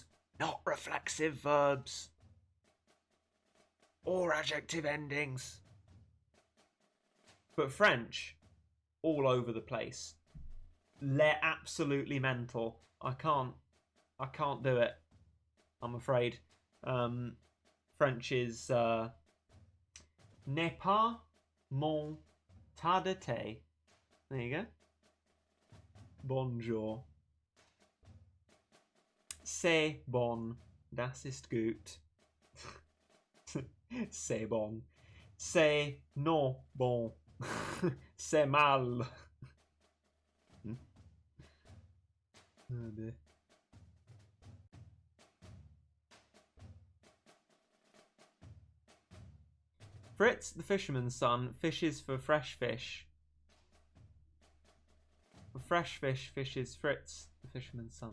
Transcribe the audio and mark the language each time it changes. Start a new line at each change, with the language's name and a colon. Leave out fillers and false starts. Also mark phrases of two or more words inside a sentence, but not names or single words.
English: Not reflexive verbs. Or adjective endings. But French, all over the place. Absolutely mental. I can't do it. I'm afraid. French is
French: n'est pas mon tas de thé.
English: There you go.
French: Bonjour. C'est bon.
German: Das ist gut.
French: C'est bon. C'est non bon. C'est mal.
English: Oh dear. Fritz, the fisherman's son, fishes for fresh fish. For fresh fish, fishes Fritz, the fisherman's son.